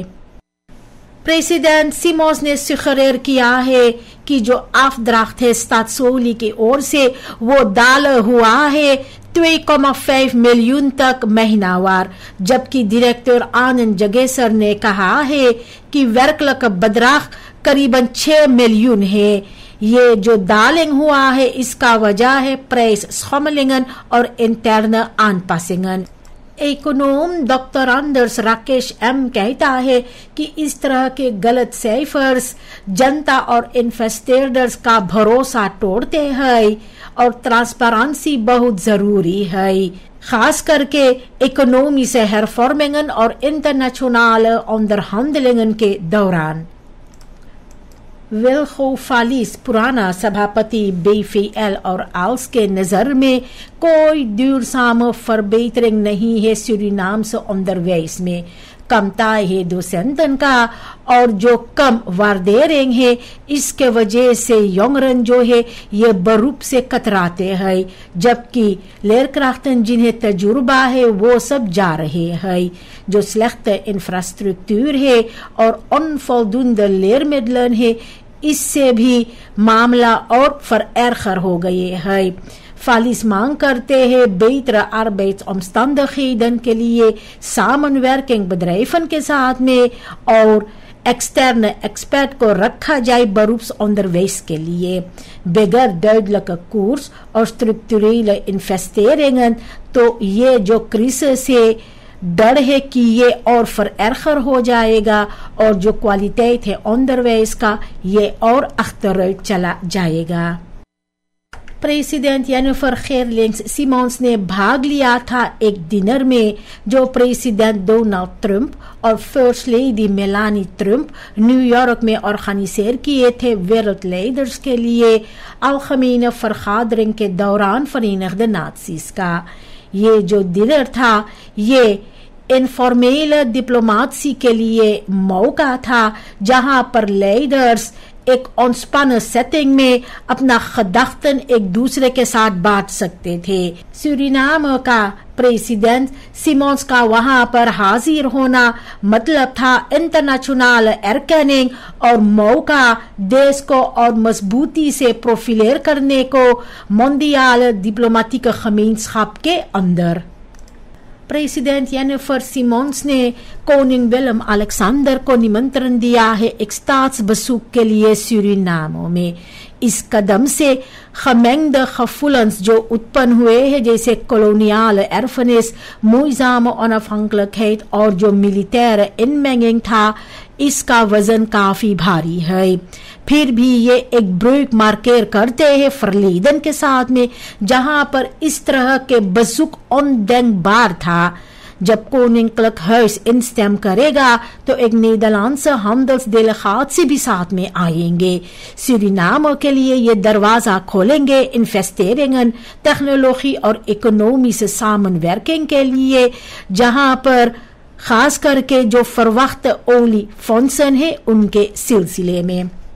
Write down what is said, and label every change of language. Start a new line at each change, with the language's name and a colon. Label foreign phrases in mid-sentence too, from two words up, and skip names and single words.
Caribbean Hindustani: प्रेसिडेंट सिमोन्स ने सुखरेर किया है कि जो afdracht है स्टात्सोली की ओर से वो डाला हुआ है 2,5 मिलियन तक महीनावार, जबकि डायरेक्टर आनंद जगेसर ने कहा है कि
Dutch: werkelijk bedrag
Caribbean Hindustani: करीबन 6 मिलियन है। ये जो डालिंग हुआ है इसका वजह है प्राइस schommelingen और इंटरनल aanpassingen। इकोनॉम डॉक्टर अंदर्स राकेश एम कहता है कि इस तरह के गलत सेफर्स जनता और इन्वेस्टर्स का भरोसा तोड़ते हैं और ट्रांसपेरेंसी बहुत जरूरी है, खास करके इकोनॉमी से hervormingen और
Dutch: internationale onderhandelingen
Caribbean Hindustani: के दौरान। विल्को फालिस पुराना सभापति BVL और ALS के नजर में कोई
Dutch: duurzame verbetering
Caribbean Hindustani: नहीं है
Dutch: Surinaamse onderwijs
Caribbean Hindustani: में। कमता है docenten का और जो कम waardering है इसके वजह से jongeren जो है ये beroep से कतराते हैं, जबकि leerkrachten जिन्हें तजुर्बा है वो सब जा रहे हैं। जो
Dutch: slechte infrastructuur
Caribbean Hindustani: है और
Dutch: onvoldoende leermiddelen
Caribbean Hindustani: है इससे भी मामला और vererger हो गए हैं। फालिस मांग करते हैं
Dutch: betere arbeidsomstandigheden
Caribbean Hindustani: के लिए
Dutch: samenwerking bedrijven
Caribbean Hindustani: के साथ में और
Dutch: externe expert
Caribbean Hindustani: को रखा जाए beroepsonderwijs के लिए। बगैर
Dutch: duidelijke koers
Caribbean Hindustani: और
Dutch: structurele investeringen
Caribbean Hindustani: तो ये जो crisis है डर है कि ये और vererger हो जाएगा और जो kwaliteit है onderwijs का ये और achteruit चला जाएगा। प्रेसिडेंट जेनिफर गेरलिंग्स सिमोन्स ने भाग लिया था एक डिनर में जो प्रेसिडेंट डोनाल्ड ट्रंप और
English: first lady
Caribbean Hindustani: मेलानी ट्रंप न्यूयॉर्क में ऑर्गेनाइजर किए थे wereldleiders के लिए
Dutch: algemene vergadering
Caribbean Hindustani: के दौरान Verenigde Naties का। ये जो डिनर था ये इनफॉर्मल डिप्लोमेसी के लिए मौका था जहां पर लीडर्स एक ontspannen सेटिंग में अपना gedachten एक दूसरे के साथ बांट सकते थे। सूरीनाम का प्रेसिडेंट सिमोन्स का वहां पर हाजिर होना मतलब था इंटरनेशनल erkenning और मौका देश को और मजबूती से प्रोफिलेर करने को
Dutch: mondiale diplomatieke gemeenschap
Caribbean Hindustani: के अंदर। प्रेसिडेंट जेनिफर सिमोन्स ने कोनिंग विलम अलेक्जेंडर को निमंत्रण दिया है एक staatsbezoek के लिए सूरीनाम में। इस कदम से
Dutch: gemengde gevoelens
Caribbean Hindustani: जो उत्पन्न हुए हैं जैसे
Dutch: koloniale erfenis, moeizame onafhankelijkheid
Caribbean Hindustani: और जो
Dutch: militaire inmenging
Caribbean Hindustani: था इसका वजन काफी भारी है। फिर भी ये एक ब्रेक मार्केर करते हैं verleden के साथ में जहां पर इस तरह के
Dutch: bezoek ondenkbaar
Caribbean Hindustani: था। जब
Dutch: koninklijk huis instem
Caribbean Hindustani: करेगा तो एक नीदरलैंड्स handelsdelegaat से भी साथ में आएंगे। सूरीनाम के लिए ये दरवाजा खोलेंगे इन्वेस्टeringen, टेक्नोलॉजी और इकोनॉमी से samenwerking के लिए, जहां पर खास करके जो
Dutch: verwachte oliefondsen
Caribbean Hindustani: है उनके सिलसिले में।